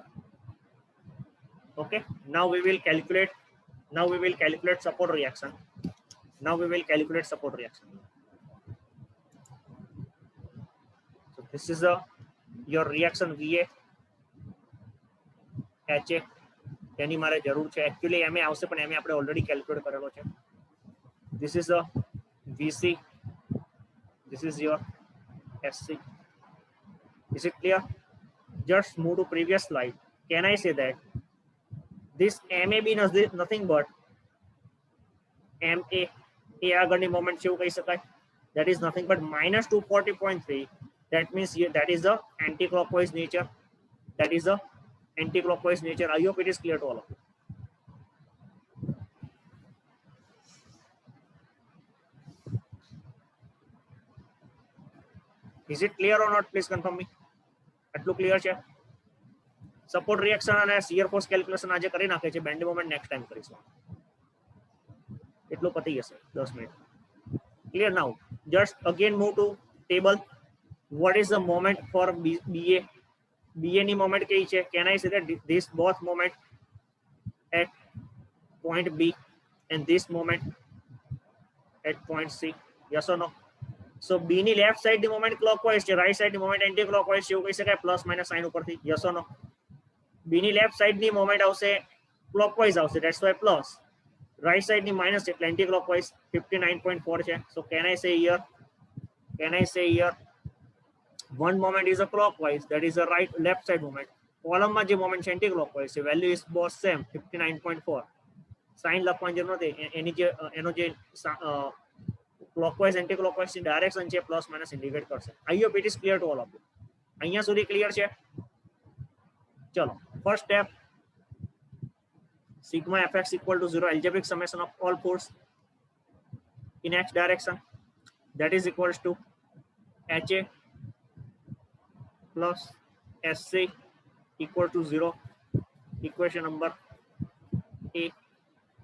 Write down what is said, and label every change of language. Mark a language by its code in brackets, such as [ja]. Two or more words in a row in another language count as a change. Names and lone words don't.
[en] Okay. Now we will calculate. Now we will calculate support reaction. Now we will calculate support reaction. So this is your reaction VA, HA. [gu] તેની મારે જરૂર છે. Actually MA આવશે પણ MA આપણે [en] already calculate [gu] કરેલો છે. [en] This is a VC. This is your SC. Is it clear? Just move to previous slide. Can I say that this MA be nothing but MA [gu] એ આગળની મોમેન્ટ છે એવું કહી શકાય. [en] That is nothing but -240.3. That means here, that is the anti-clockwise nature. That is the anti-clockwise nature. I hope it is clear to all of you. Is it clear or not? Please confirm me. [gu] આટલું ક્લિયર છે? [en] support reaction [gu] અને [en] shear force calculation [gu] આજે કરી નાખે છે. [en] bend moment next time [gu] કરીશું. એટલું પતી જશે 10 મિનિટ. [en] Clear now? Just again move to table. What is the moment for BA? [gu] BA ની moment કઈ છે? [en] Can I say that this both moment at point B and this moment at point C? Yes or no? [gu] So B ની [en] left side [gu] ની [en] moment clockwise [gu] છે, [en] right side [gu] ની [en] moment anti clockwise [gu] છે એવું કહી શકાય. [en] plus minus sign ઉપરથી. Yes or no? [gu] B ની [en] left side [gu] ની મોમેન્ટ આવશે ક્લોકવાઇઝ આવશે. [en] That's why plus. [gu] રાઈટ સાઈડ ની માઇનસ એટલે [en] anti clockwise [gu] 59.4 છે. [en] So can I say here one moment is a clockwise, that is a right left side moment. [gu] કોલમમાં જે મોમેન્ટ છે [en] anti clockwise [gu] છે. [en] Value is both same 59.4. [gu] સાઇન લખવાની જરૂર નથી. એનો જે [en] clockwise anti clockwise [gu] ની ડાયરેક્શન છે [en] plus minus indicate [gu] કરશે. [en] I hope it is clear to all of you. [gu] અહીંયા સુધી ક્લિયર છે? [en] ચલો first step, sigma fx equal to 0, algebraic summation of all force in x direction, that is equals to HA plus SC equal to 0. Equation number A.